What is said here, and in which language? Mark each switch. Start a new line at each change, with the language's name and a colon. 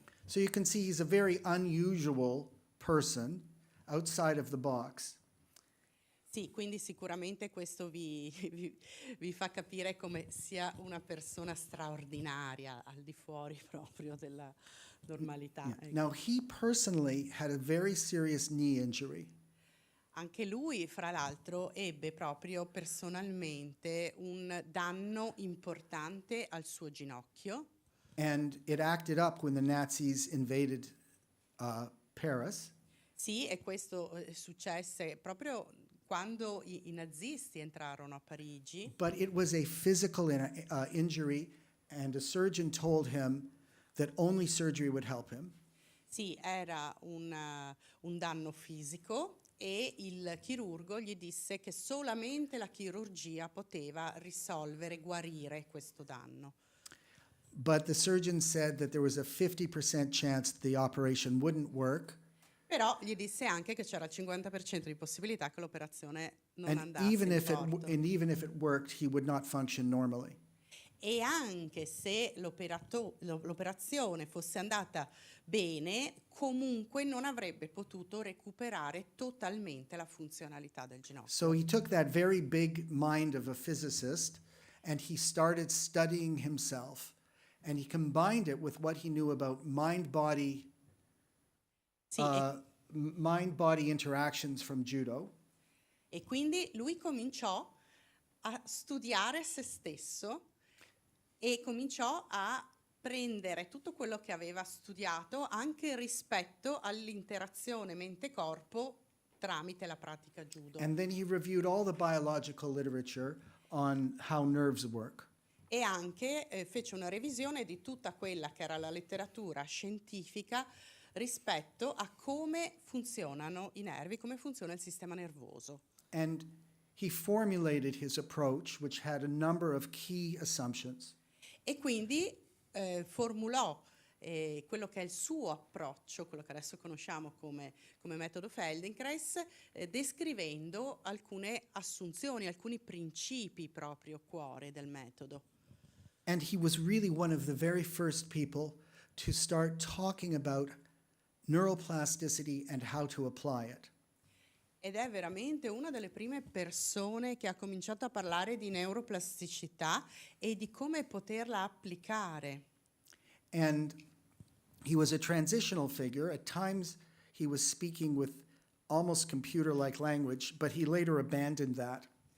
English: So you can see he's a very unusual person outside of the box.
Italian: Sì, quindi sicuramente questo vi fa capire come sia una persona straordinaria al di fuori proprio della normalità.
English: Yeah.
Italian: ecco.
English: Now, he personally had a very serious knee injury.
Italian: Anche lui, fra l'altro, ebbe proprio personalmente un danno importante al suo ginocchio
English: And it acted up when the Nazis invaded Paris.
Italian: Sì, e questo successe proprio quando i nazisti entrarono a Parigi,
English: But it was a physical injury, and a surgeon told him that only surgery would help him.
Italian: sì, era un danno fisico e il chirurgo gli disse che solamente la chirurgia poteva risolvere, guarire questo danno.
English: But the surgeon said that there was a 50% chance the operation wouldn't work,
Italian: Però gli disse anche che c'era il 50% di possibilità che l'operazione non
English: and
Italian: andasse
English: even
Italian: in
English: if
Italian: porto.
English: even if it worked, he would not function normally.
Italian: E anche se l'operazione fosse andata bene, comunque non avrebbe potuto recuperare totalmente la funzionalità del ginocchio.
English: So he took that very big mind of a physicist and he started studying himself, and he combined it with what he knew about mind-body
Italian: Sì, e
English: mind-body interactions from judo,
Italian: E quindi lui cominciò a studiare se stesso e cominciò a prendere tutto quello che aveva studiato anche rispetto all'interazione mente-corpo tramite la pratica judo.
English: and then he reviewed all the biological literature, on how nerves work.
Italian: E anche fece una revisione di tutta quella che era la letteratura scientifica rispetto a come funzionano i nervi, come funziona il sistema nervoso.
English: And he formulated his approach, which had a number of key assumptions.
Italian: E quindi formulò quello che è il suo approccio, quello che adesso conosciamo come metodo Feldenkrais, descrivendo alcune assunzioni, alcuni principi proprio cuore del metodo.
English: And he was really one of the very first people to start talking about neuroplasticity and how to apply it.
Italian: Ed è veramente una delle prime persone che ha cominciato a parlare di neuroplasticità e di come poterla applicare.
English: And he was a transitional figure. At times, he was speaking with almost computer-like language, but he later abandoned that.